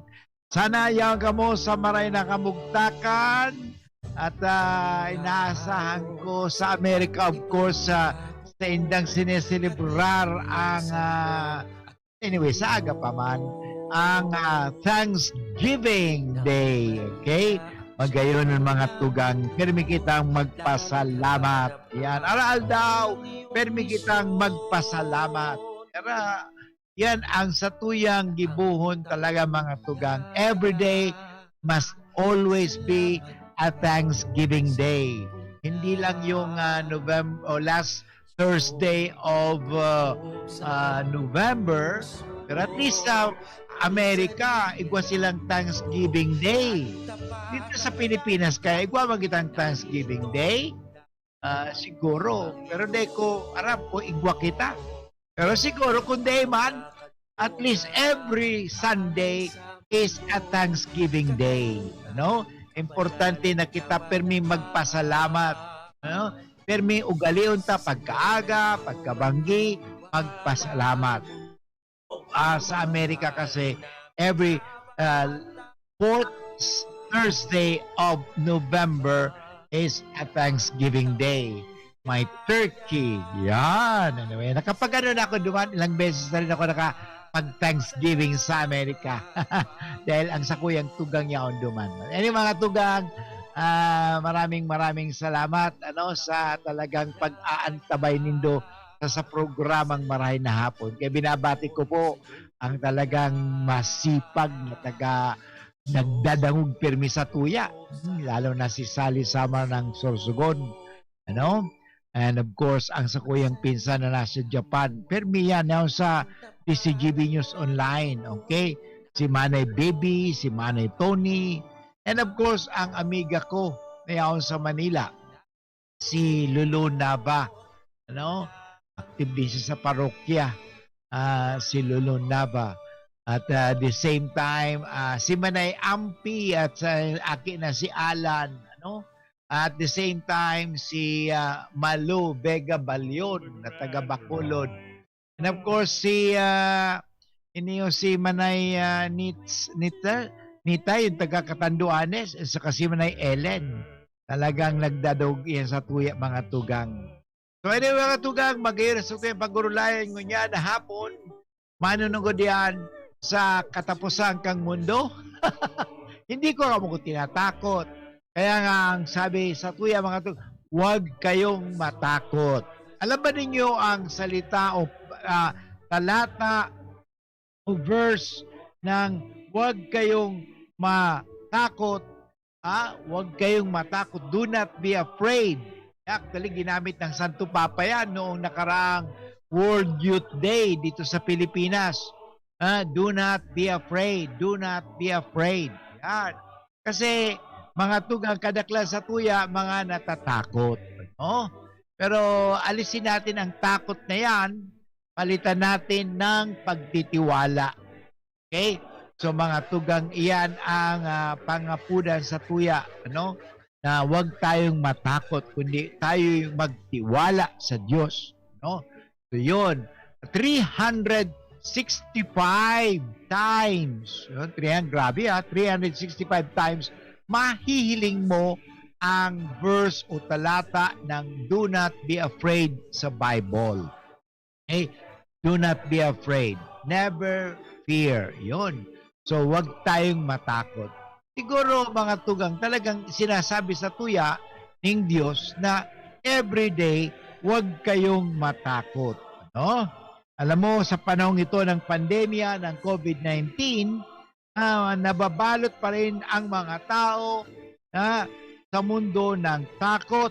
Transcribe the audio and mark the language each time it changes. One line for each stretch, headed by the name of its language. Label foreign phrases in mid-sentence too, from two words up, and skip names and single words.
Bikol: Sana yaw kamo sa maray na kamugtakan at inaasahan ko sa Amerika,
English: of course,
Bikol: sa indang sineselebrar ang anyway, sa aga pa man ang Thanksgiving Day. Okay? Magayon ng mga tugang, permi kitang magpasalamat. Yan, aral daw, permi kitang magpasalamat. Kaya yan ang satuyang gibuhon talaga mga tugang.
English: Every day must always be a Thanksgiving Day.
Filipino: Hindi lang yung November o
English: last Thursday of November,
Bikol: pero
English: at least
Bikol: sa Amerika, igwa silang Thanksgiving Day. Dito sa Pilipinas, kaya igwa magitang Thanksgiving Day? Siguro. Pero di ko, aram ko, igwa kita. Pero siguro, kung di man,
English: at least every Sunday is a Thanksgiving Day.
Bikol: Ano? Importante na kita permi magpasalamat. Ano? Permi ugalion ta pagkaaga, pagkabanggi, magpasalamat. Sa Amerika kasi,
English: every fourth Thursday of November is a Thanksgiving Day.
Bikol: May turkey. Yan. Anyway, nakapag-ano na ako duman, ilang beses na rin ako pag-Thanksgiving sa Amerika. Dahil ang sakuyang tugang yaon duman. Anyway, mga tugang, maraming salamat sa talagang pag-aantabay nindo sa programang Marahay na Hapon. Kaya binabati ko po ang talagang masipag na nagdadangog pirmi sa tuya. Lalo na si Sally Samar ng Sorsogon.
English: And of course,
Bikol: ang sakuyang pinsan na nasa Japan. Pirmi yan sa DCGB News Online. Okay? Si Manay Baby, si Manay Tony,
English: and of course,
Bikol: ang amiga ko na yaon sa Manila, si Lulu Nava.
Filipino: Active din siya sa parokya, si Lulu Nava.
English: At the same time,
Bikol: si Manay Ampi at aki na si Alan.
English: At the same time,
Bikol: si Malu Vega Balyon na taga Bacolod.
English: And of course,
Bikol: si Manay Nita, yung taga Catanduanes, sa si Manay Ellen. Talagang nagdadog yan sa tuya mga tugang. So anyway mga tugang, magayon sa tuya pagurulayan ngunya na hapon, manunong diyan sa katapusan kang mundo. Hindi ko kamo tinatakot. Kaya nga ang sabi sa tuya mga tugang,
Filipino: huwag kayong matakot. Alam ba ninyo ang salita o talata o verse ng huwag kayong matakot, huwag kayong matakot,
English: do not be afraid.
Filipino: Actually, ginamit ng Santo Papa yan noong nakaraang World Youth Day dito sa Pilipinas.
English: Do not be afraid, do not be afraid.
Bikol: Yan. Kasi mga tugang kadaklan sa tuya, mga natatakot.
Filipino: Pero alisin natin ang takot na yan, palitan natin ng pagtitiwala.
Bikol: Okay? So mga tugang, iyan ang pangapunan sa tuya,
Filipino: na huwag tayong matakot, kundi tayo magtiwala sa Diyos. So yun, 365 times, grabe 365 times, mahihiling mo ang verse o talata ng
English: do not be afraid
Filipino: sa Bible.
English: Okay? Do not be afraid. Never fear.
Filipino: Yun. So, wag tayong matakot. Siguro, mga tugang, talagang sinasabi sa tuya ng Diyos na everyday, wag kayong matakot. Alam mo, sa panahon ito ng pandemya, ng COVID-19, nababalot pa rin ang mga tao sa mundo ng takot.